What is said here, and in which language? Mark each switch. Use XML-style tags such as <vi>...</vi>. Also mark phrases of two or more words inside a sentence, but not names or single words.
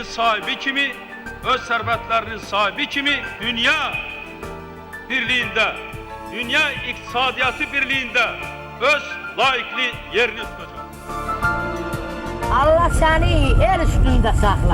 <az>sahibi kimi, öz servetlerinin sahibi kimi dünya birliğinde, dünya iktisadiyatı birliğinde öz layıklı yerini tutacak. Allah seni el üstünde saklar.</az>